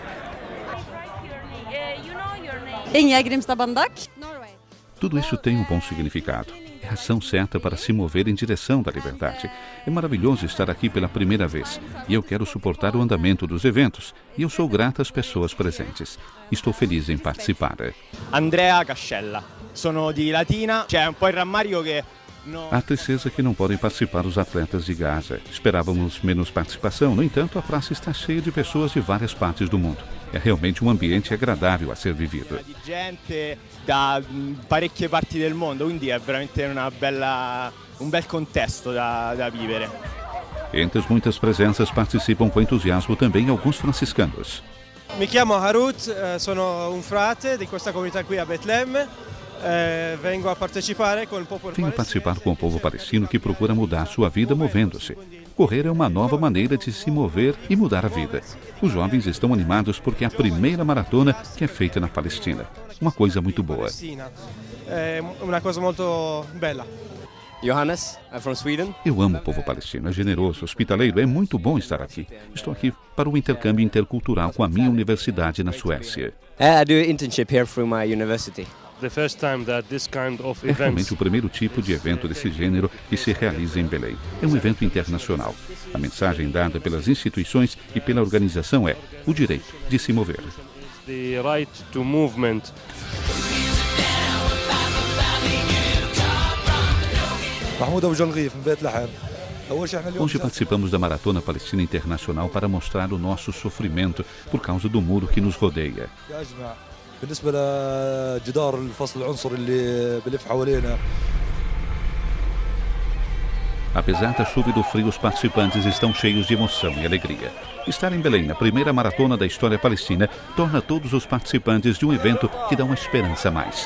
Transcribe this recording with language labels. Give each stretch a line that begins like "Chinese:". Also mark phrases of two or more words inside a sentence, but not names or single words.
Portuguese: Ingrid Grimstad Bandak. Tudo isso tem um bom significado. É a ação certa para se mover em direção da liberdade. É maravilhoso estar aqui pela primeira vez. E eu quero suportar o andamento dos eventos. E eu sou grata às pessoas presentes. Estou feliz em participar.
Italian: Andrea Cascella. Sono di Latina. C'è un po' il rammarico che
Portuguese: Há tristeza que não podem participar os atletas de Gaza. Esperávamos menos participação, no entanto, a praça está cheia de pessoas de várias partes do mundo. É realmente um ambiente agradável a ser vivido.
Italian: di gente da parecchie parti del mondo, quindi è veramente un bel contesto da vivere.
Portuguese: Entre as muitas presenças participam com entusiasmo também alguns franciscanos.
Italian: Mi chiamo Harut, sono un frate di questa comunità qui a Betlemme. Vengo a partecipare con il popolo
Portuguese: Venho participar com o povo palestino que procura mudar sua vida movendo-se. Correr é uma nova maneira de se mover e mudar a vida. Os jovens estão animados porque é a primeira maratona que é feita na Palestina. Uma coisa muito boa.
Italian: È una cosa molto bella.
English: Johannes, I'm from Sweden.
Portuguese: Eu amo o povo palestino, é generoso, hospitaleiro, é muito bom estar aqui. Estou aqui para o intercâmbio intercultural com a minha universidade na Suécia.
English: I do internship here through my university.
Portuguese: É realmente o primeiro tipo de evento desse gênero que se realiza em Belém. É um evento internacional. A mensagem dada pelas instituições e pela organização é o direito de se mover. Mahmoud Abu Jalghif, Bethlehem. Hoje participamos da Maratona Palestina Internacional para mostrar o nosso sofrimento por causa do muro que nos rodeia.
Arabic: بالنسبة لجدار الفصل العنصري اللي بلف حوالينا.
Portuguese: Apesar da chuva e do frio, os participantes estão cheios de emoção e alegria. Estar em Belém, na primeira maratona da história palestina, torna todos os participantes de um evento que dá uma esperança a mais.